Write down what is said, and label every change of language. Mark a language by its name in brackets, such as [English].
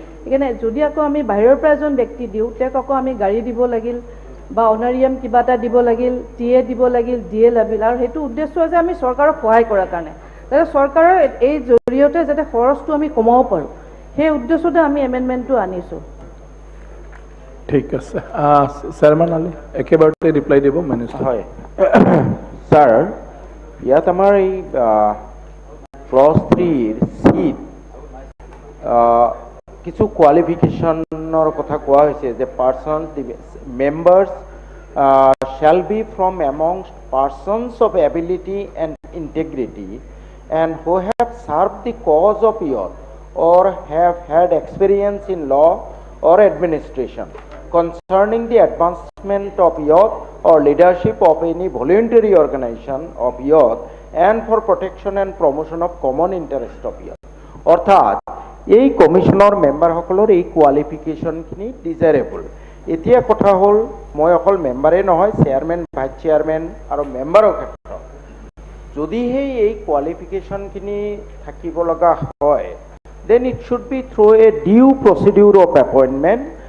[Assamese] সেইকাৰণে যদি আকৌ আমি বাহিৰৰ পৰা এজন ব্যক্তি দিওঁ, তেওঁক আকৌ আমি গাড়ী দিব লাগিল বা অনাৰিয়াম কিবা এটা দিব লাগিল, টিএ দিব লাগিল, ডিএ লাগিল। আৰু সেইটো উদ্দেশ্য যে আমি চৰকাৰক সহায় কৰাৰ কাৰণে, যাতে চৰকাৰৰ এই জৰিয়তে যাতে খৰচটো আমি কমাব পাৰোঁ, সেই উদ্দেশ্যতে আমি এমেণ্ডমেণ্টটো আনিছোঁ। ঠিক আছে, চেয়াৰমেন আলী একেবাৰতে ৰিপ্লাই দিব মিনিষ্টাৰ। হয় স্যার, ইয়াত আমাৰ এই ক্লজ 3 চিত কিছু কোৱালিফিকেশ্যনৰ কথা কোৱা হৈছে যে [English] Person members shall be from amongst persons of ability and integrity and who have served the cause of youth or have had experience in law or administration concerning the advancement of youth or leadership of any voluntary organization of youth and for protection and promotion of common interest of youth. [Assamese] অর্থাৎ এই কমিশনৰ মেম্বাৰসকলৰ এই কোৱালিফিকেশ্যনখিনি desirable. এতিয়া কথা হ'ল মই অকল মেম্বাৰে নহয়, chairman, vice chairman আৰু মেম্বাৰৰ ক্ষেত্ৰত যদিহে এই কোৱালিফিকেশ্যনখিনি থাকিব লগা হয়, [English] Then it should be through a due procedure of appointment.